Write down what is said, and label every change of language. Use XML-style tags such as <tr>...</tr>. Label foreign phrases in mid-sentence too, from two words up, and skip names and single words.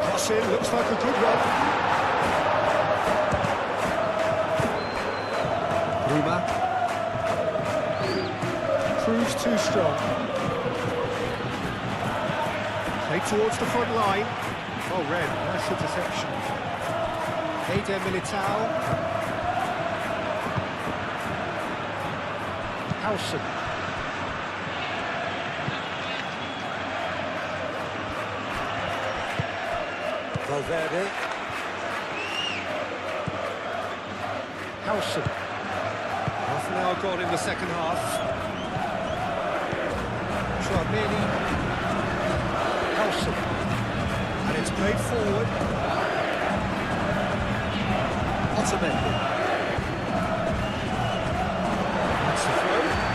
<en>Cross in, looks like a good run. Bruma. Proves too strong. Play towards the front line. Oh, Red, nice interception. Eder Militao. Howson. Valverde. Howson. Half an hour gone in the second half. Tchouaméni. And it's played forward. Otamendi. That's the throw.</en>